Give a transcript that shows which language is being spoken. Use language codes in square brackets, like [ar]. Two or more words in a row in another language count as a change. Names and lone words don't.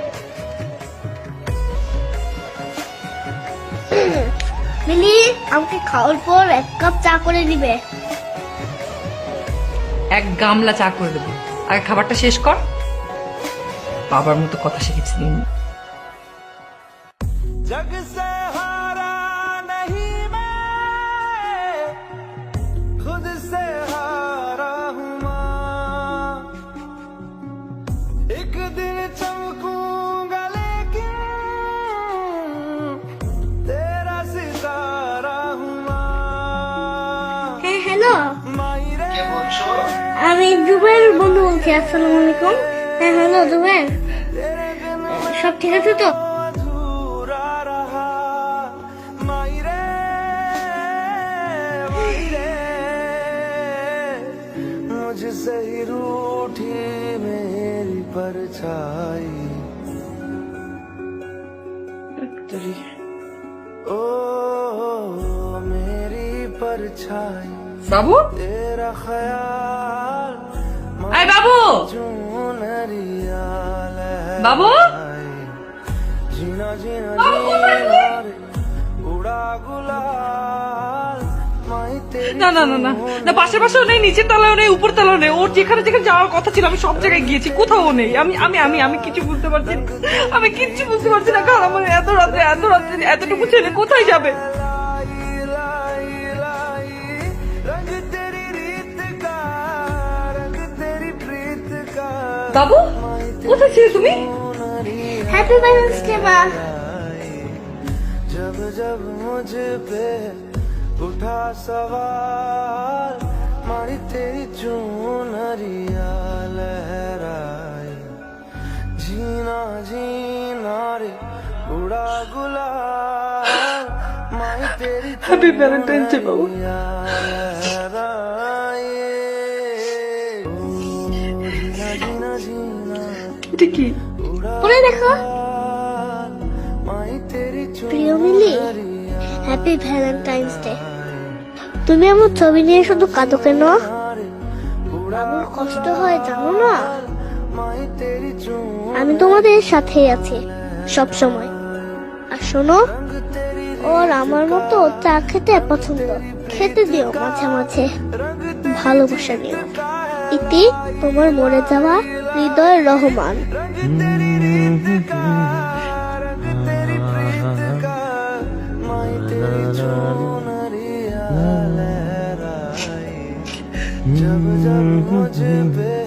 [bn] মিলি, আমাকে খাওয়ার পর 1 কাপ চা করে দিবে। এক গামলা চা করে দেবো, আগে খাবারটা শেষ কর। বাবার মতো কথা শিখেছি দিন। [hi] जग से हारा नहीं मैं, खुद से हारा हूँ माँ। एक दिन चमकूंगा लेकिन तेरा सितारा हूँ माँ। [bn] হ্যাঁ হ্যালো, [hi] मायरे [bn] আমি জুবের বন্ধু বলছি। [ar] السلام عليكم. [bn] হ্যাঁ হ্যালো জুবের, সব ঠিক আছে তো? [hi] अधूरा रहा मायरे मायरे, मुझसे ही रूठी मेरी परछाई। ओ मेरी परछाई, [bn] বাবু, [hi] तेरा ख्याल [bn] আয় বাবু, [hi] चुनरिया [bn] বাবু, [hi] जीना जीना जीना रे, उड़ा गुलाल माई तेरी [bn] না না না না না, পাশের পাশেও নেই, নিচের তলাও নেই, উপর তলাও নেই। ওর যেখানে যেখানে যাওয়ার কথা ছিল আমি সব জায়গায় গিয়েছি, কোথাও নেই। আমি আমি আমি আমি কিছু বুঝতে পারছি না, আমি কিচ্ছু বুঝতে পারছি না। কারণ আমার এত রাত্রে এতটুকু ছেলে কোথায় যাবে? [hi] लाई लाई लाई, रंग तेरी रीत का, रंग तेरी प्रीत का। [bn] বাবু, কোথায় ছিলে তুমি? [en] Happy Valentine's Day [bn] মা। [hi] जब जब मुझ पे उठा सवाल, मारी तेरी चुनरिया लहराई। जीना जीना रे, उड़ा गुलाल माई तेरी [en] Happy Valentine's Day [bn] বাবু। [hi] चुनरिया लहराई। ओ, जीना जीना जीना [bn] এটা কি? পরে দেখো। [hi] माई तेरी [bn] প্রিয় মিলি, [en] Happy Valentine's Day. [bn] তুমি আমার ছবি নিয়ে শুধু কাঁদো কেন? আমার কষ্ট হয় জানো না? [hi] माई तेरी [bn] আমি তোমাদের সাথেই আছি সব সময়। আর শোনো, ওর আমার মতো চা খেতে পছন্দ, খেতে দিও মাঝে মাঝে, ভালোবাসা দিও। ইতি, তোমার মরে যাওয়া হৃদয় রহমান। [hi] तेरी प्रीत का, माई तेरी चुनरिया लहराई। जब जब मुझ पे